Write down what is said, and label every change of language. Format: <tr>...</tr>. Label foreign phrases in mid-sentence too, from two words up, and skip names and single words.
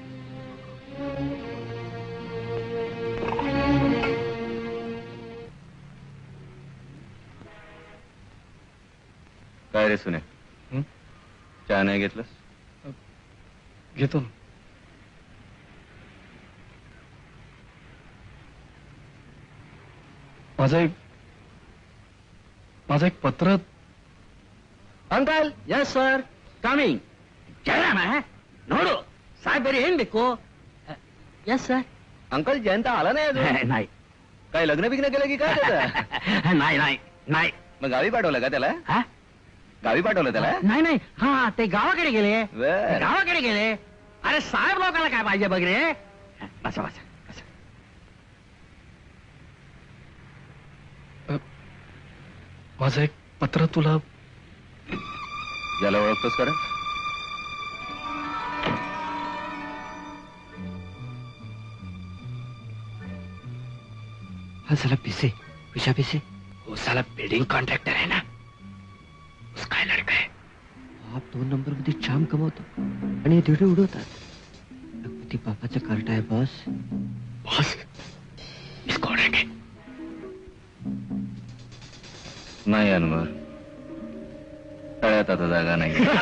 <mr>काय रे सुने, चहा नाही घेतलंस? घेतो ना. माझं एक पत्र.</mr> <en>uncle yes sir coming</en> <kn>ಜಯರಾಮ ನೋಡು ಸಾಹೇಬರು ಏನ್ ಬೇಕು</kn> <en>yes sir</en> <mr>अंकल जयंत आला नाही अजून. नाही काय लग्न बिग्न केलं की काय त्याचं? नाही नाही नाही मग गावी पाठवलं का त्याला? हा? गावी पाठवलं त्याला? नाही नाही हा ते गावाकडे गेले. बर. गावाकडे गेले. अरे साहेब लोकांना काय पाहिजे बघ रे. बसा बसा बसा. माझं एक पत्र तुला. याला ओळखतोस का रे?</mr> <hi>हाँ साला पीसे विशा पीसे वो साला</hi> <en>building contractor</en> <hi>है ना, उसका ही लड़का है.</hi> <mr>आप 2 नंबर मध्ये चाम कमवतो आणि तिथे उडवतात. लखपती बापाचा कार्ट आहे बॉस. बॉस</mr> <hi>इसको उडेंगे.</hi> <mr>नाही अनवर, तळ्यात आता जागा नाही.</mr>